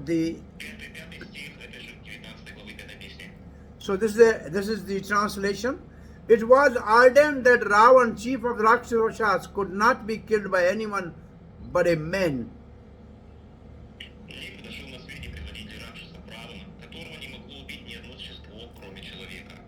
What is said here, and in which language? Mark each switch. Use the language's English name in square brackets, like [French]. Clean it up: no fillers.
[Russian] Пятый стих, это же 19 главы 5 песни. [English] So this is the translation. It was ordained that Ravan, chief of Rakshasas, could not be killed by anyone but a man. [Russian] Ей подошел на свете предводитель Ракшаса Равана, которого не могло убить ни одно существо, кроме человека.